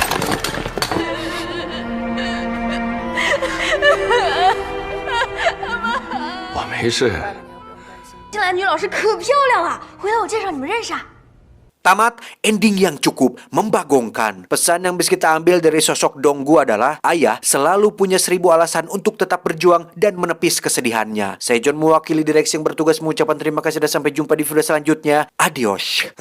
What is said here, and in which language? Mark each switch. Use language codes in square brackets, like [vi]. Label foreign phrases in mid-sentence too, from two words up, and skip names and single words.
[zh] 我没事。新来女老师可漂亮了，回来我介绍你们认识啊。 [id] Tamat, ending yang cukup membagongkan. Pesan yang bisa kita ambil dari sosok Donggu adalah ayah selalu punya 1000 alasan untuk tetap berjuang dan menepis kesedihannya. Saya John mewakili direksi yang bertugas mengucapkan terima kasih dan sampai jumpa di video selanjutnya.